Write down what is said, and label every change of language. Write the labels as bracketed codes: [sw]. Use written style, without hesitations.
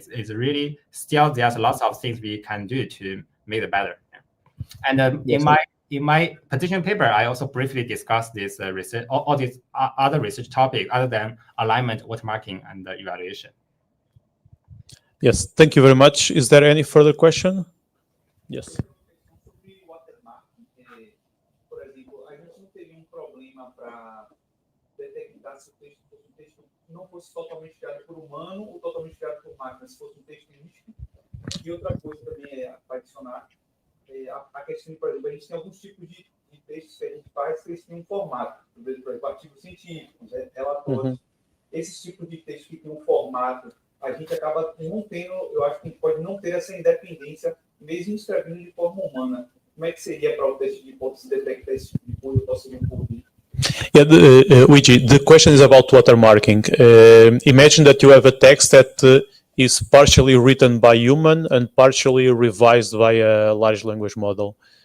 [en] It's really still there's lots of things we can do to make it better. And in my position paper, I also briefly discussed this research, all these other research topics other than alignment, watermarking, and evaluation. Yes, thank you very much. Is there any further question? Yes. [pt] Sobre watermarking, por exemplo, a gente não teria problema para detectar se o texto não fosse totalmente criado por humano ou totalmente criado por máquina, se fosse um texto místico. E outra coisa também para adicionar, a questão, por exemplo, a gente tem alguns tipos de textos que a gente faz que eles têm um formato. Por exemplo, artigos científicos, relatórios. esses tipos de texto que tem um formato, a gente acaba não tendo, eu acho que a gente pode não ter essa independência, mesmo escrevendo de forma humana. Como é que seria para o teste de hipótese detectar esse tipo de coisa, conseguir ouvir? [en] Yeah, Weijie, the question is about watermarking. Imagine that you have a text that is partially written by human and partially revised by a large language model.